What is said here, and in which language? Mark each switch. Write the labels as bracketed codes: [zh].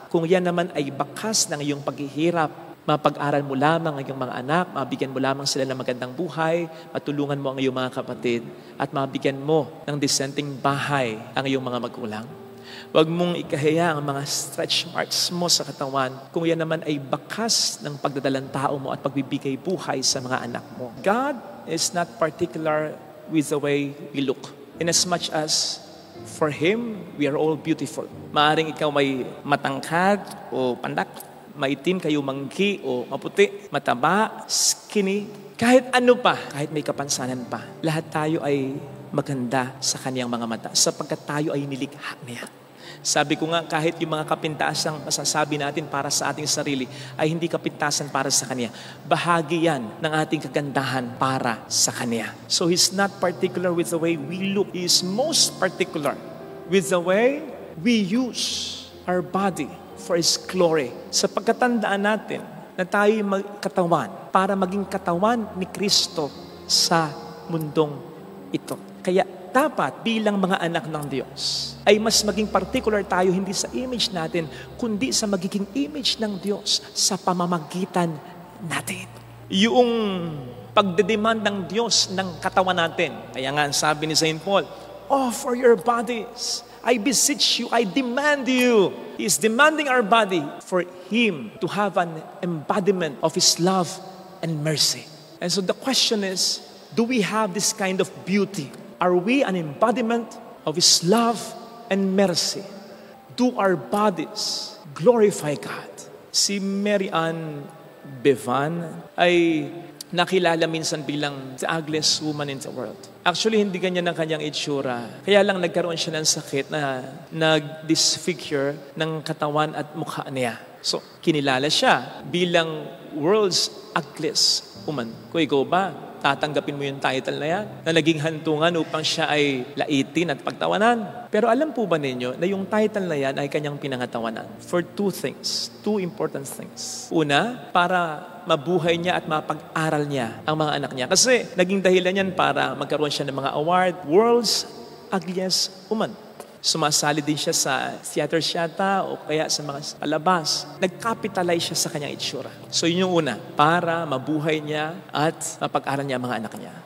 [tl] Kung yan naman ay bakas ng iyong paghihirap, mapag-aral mo lamang ang iyong mga anak, mabigyan mo lamang sila ng magandang buhay, matulungan mo ang iyong mga kapatid, at mabigyan mo ng disenteng bahay ang iyong mga magulang. Huwag mong ikahiya ang mga stretch marks mo sa katawan kung yan naman ay bakas ng pagdadalang tao mo at pagbibigay buhay sa mga anak mo. [en] God is not particular with the way we look. Inasmuch as for Him, we are all beautiful. [tl] Maaring ikaw may matangkad o pandak, maitim kayo mangki o maputi, mataba, skinny, kahit ano pa, kahit may kapansanan pa, lahat tayo ay maganda sa Kaniyang mga mata sapagkat tayo ay nilikha niya. Sabi ko nga, kahit yung mga kapintasang masasabi natin para sa ating sarili ay hindi kapintasan para sa Kanya. Bahagi yan ng ating kagandahan para sa Kanya. [en] So He's not particular with the way we look. He is most particular with the way we use our body for His glory. [tl] Sa pagkatandaan natin na tayo'y katawan para maging katawan ni Kristo sa mundong ito. Kaya dapat bilang mga anak ng Diyos ay mas maging particular tayo hindi sa image natin, kundi sa magiging image ng Diyos sa pamamagitan natin. Yung pagdedemand ng Diyos ng katawan natin. Kaya nga sabi ni St. Paul, [en] offer your bodies. I beseech you, I demand you. He is demanding our body for Him to have an embodiment of His love and mercy. And so the question is, do we have this kind of beauty? Are we an embodiment of His love and mercy? Do our bodies glorify God? [tl] Si Mary Ann Bevan ay nakilala minsan bilang [en] the ugliest woman in the world. [tl] Actually, hindi ganyan ang kanyang itsura. Kaya lang nagkaroon siya ng sakit na nag-disfigure ng katawan at mukha niya. [en] So, [tl] kinilala siya bilang [en] world's ugliest woman. [tl] Kung ikaw ba, tatanggapin mo yung title na yan, na naging hantungan upang siya ay laitin at pagtawanan. Pero alam po ba ninyo na yung title na yan ay kanyang pinangatawanan? [en] For two things, two important things. [tl] Una, para mabuhay niya at mapag-aral niya ang mga anak niya. Kasi naging dahilan yan para magkaroon siya ng mga award, [en] World's Ugliest Woman. [tl] Sumasali din siya sa theater siyata o kaya sa mga palabas. Nag-capitalize siya sa kanyang itsura. So yun yung una, para mabuhay niya at mapag-aral niya ang mga anak niya.